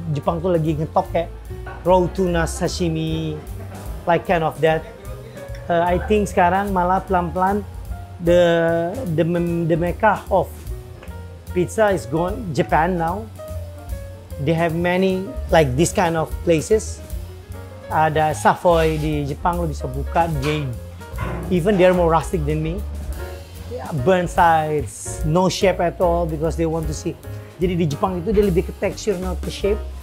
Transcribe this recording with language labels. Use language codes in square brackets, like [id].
[id] Jepang tuh lagi ngetop kayak raw tuna sashimi, [en] like kind of that. I think [id] sekarang malah pelan-pelan [en] the mecca of pizza is gone. Japan now. They have many like this kind of places. [id] Ada Savoy di Jepang, lo bisa buka. [en] Even they're more rustic than me. Yeah, burnt sides, no shape at all because they want to see. [id] Jadi di Jepang itu dia lebih ke texture, not ke shape.